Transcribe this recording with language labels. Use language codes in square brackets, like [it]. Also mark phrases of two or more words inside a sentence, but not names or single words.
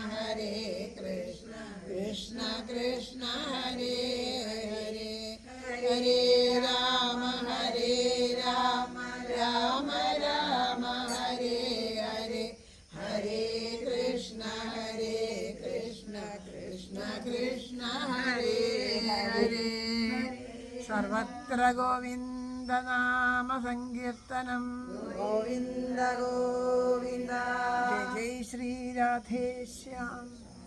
[sa] കൃഷ്ണ കൃഷ്ണ ഹരേ ഹരേ ഹരേ രാമ രാമ രാമ ഹരേ ഹരേ ഹരേ കൃഷ്ണ കൃഷ്ണ കൃഷ്ണ ഹരേ ഹരേ സർവത്ര ഗോവിന്ദനാമ സങ്കീർത്തനം ഗോവിന്ദ ഗോവിന്ദ ജയ ജയ ശ്രീ രാധേശ്യാം.